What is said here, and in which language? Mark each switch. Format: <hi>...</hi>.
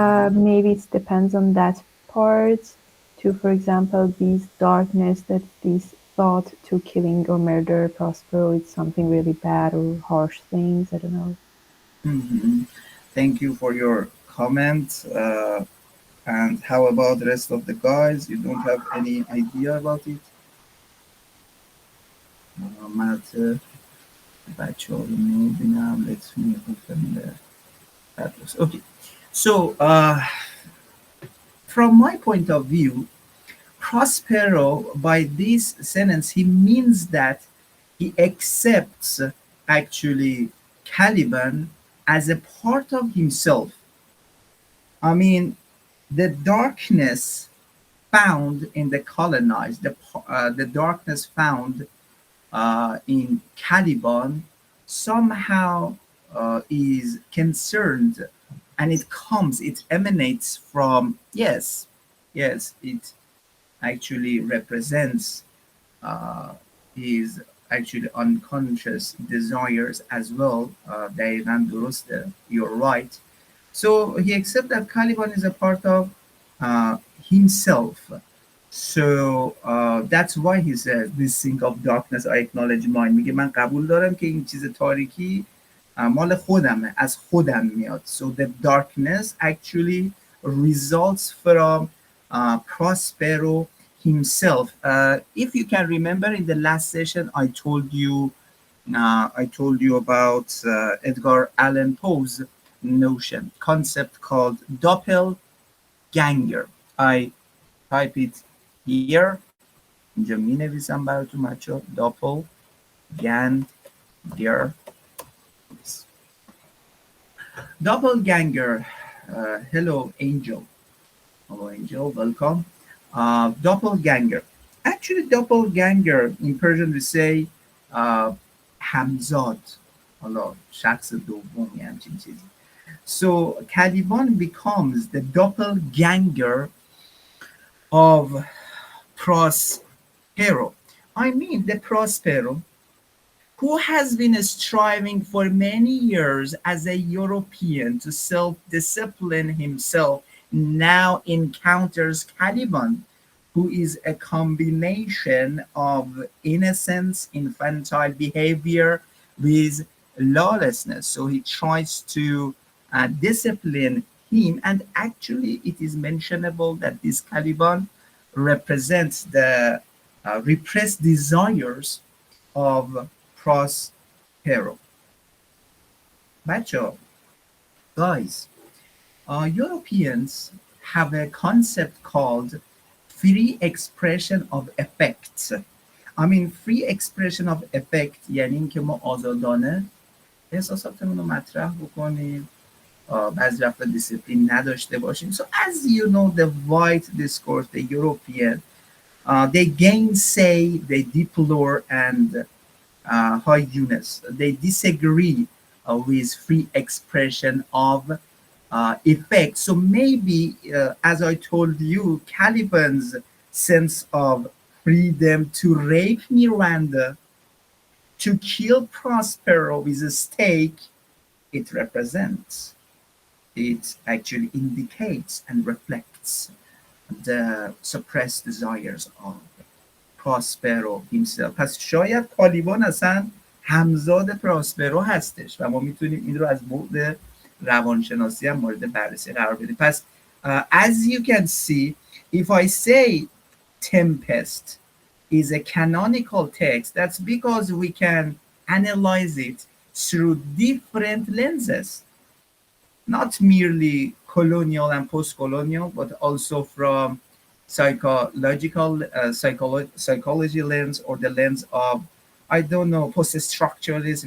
<en>Maybe it depends on that part. To, for example, this darkness that this thought to killing or murder Prospero is something really bad or harsh things. I don't know. Mhm. Thank you for your comment. And how about the rest of the guys? You don't have any idea about it?</en> <fa>من البته بچه ها رو نمیبینم.</fa> <en>Let me open the address. Okay. So, from my point of view, Prospero, by this sentence, he means that he accepts actually Caliban as a part of himself. I mean, the darkness found in the colonized, the darkness found in Caliban somehow is concerned, and it emanates from, yes, it actually represents his actually unconscious desires as well.</en> <fa>دقیقاً درسته.</fa> <en>You're right. So he accepts that Caliban is a part of himself. So that's why he says, this thing of darkness I acknowledge mine.</en> <fa>میگه من قبول دارم که این چیز تاریکی مال خودمه، از خودم میاد.</fa> <en>So the darkness actually results from Prospero himself. If you can remember, in the last session I told you about Edgar Allan Poe's concept called doppelganger. I type it here.</en> <fa>اینجا می نویسم براتون بچه.</fa> <en>doppelganger. Doppelganger. Hello, Angel. Hello, Angel. Welcome. Doppelganger. Actually, doppelganger in Persian we say همزاد.</en> <fa>حالا شخص دومی همچین چیزی.</fa> <en>So Caliban becomes the doppelganger of Prospero. I mean, the Prospero, who has been striving for many years as a European to self-discipline himself, now encounters Caliban, who is a combination of innocence, infantile behavior with lawlessness. So he tries to discipline him, and actually it is mentionable that this Caliban represents the repressed desires of Prospero. Bacho, guys, Europeans have a concept called free expression of effects. I mean, free expression of effect</en> <fa>یعنی اینکه ما آزادانه احساساتمون رو مطرح بکنیم، بعضی وقتا دیسیپلین نداشته باشیم.</fa> <en>So as you know, the white discourse, the European, they gainsay, they deplore, and high units. They disagree with free expression of effect. So maybe, as I told you, Caliban's sense of freedom to rape Miranda, to kill Prospero with a stake, it represents, it actually indicates and reflects the suppressed desires of Prospero himself.</en> <fa>پس شاید کالیبان اصلا همزاد پراسپرو هستش و ما میتونیم این رو از بعد روانشناسی هم مورد بررسی قرار بدیم.</fa> <en>پس as you can see, if I say Tempest is a canonical text, that's because we can analyze it through different lenses, not merely colonial and post-colonial, but also from psychological psychology lens, or the lens of, I don't know, post-structuralists.</en>